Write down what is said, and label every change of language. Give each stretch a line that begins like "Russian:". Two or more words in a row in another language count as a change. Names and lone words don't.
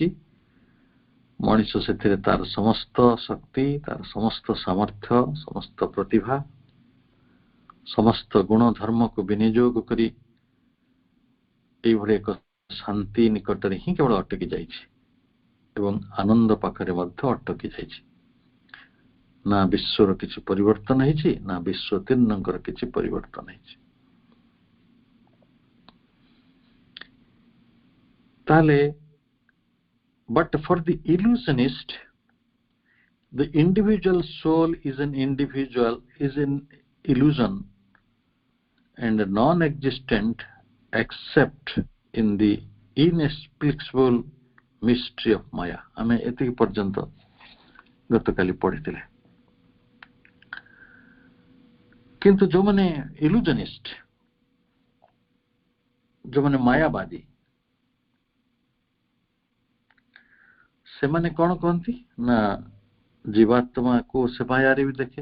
Odia: ମଣିଷ ସେଥିରେ ତାର ସମସ୍ତ ଶକ୍ତି, ତାର ସମସ୍ତ ସାମର୍ଥ୍ୟ, ସମସ୍ତ ପ୍ରତିଭା, ସମସ୍ତ ଗୁଣ ଧର୍ମକୁ ବିନିଯୋଗ କରି ଏଇଭଳି ଏକ ଶାନ୍ତି ନିକଟରେ ହିଁ କେବଳ ଅଟକି ଯାଇଛି ଏବଂ ଆନନ୍ଦ ପାଖରେ ମଧ୍ୟ ଅଟକି ଯାଇଛି। ନା ବିଶ୍ୱର କିଛି ପରିବର୍ତ୍ତନ ହେଇଛି, ନା ବିଶ୍ୱତୀର୍ଣ୍ଣଙ୍କର କିଛି ପରିବର୍ତ୍ତନ ହେଇଛି।
English: ତାହେଲେ but for the illusionist, the individual soul is an illusion and non-existent except in the inexplicable mystery of Maya।
Odia: ଆମେ ଏତିକି ପର୍ଯ୍ୟନ୍ତ ଗତକାଲି ପଢିଥିଲେ। କିନ୍ତୁ ଯୋଉମାନେ ଇଲୁଜନିଷ୍ଟ, ଯୋଉମାନେ ମାୟାବାଦୀ, ସେମାନେ କଣ କହନ୍ତି ନା ଜୀବାତ୍ମାକୁ ସେ ମାୟାରେ ବି ଦେଖେ।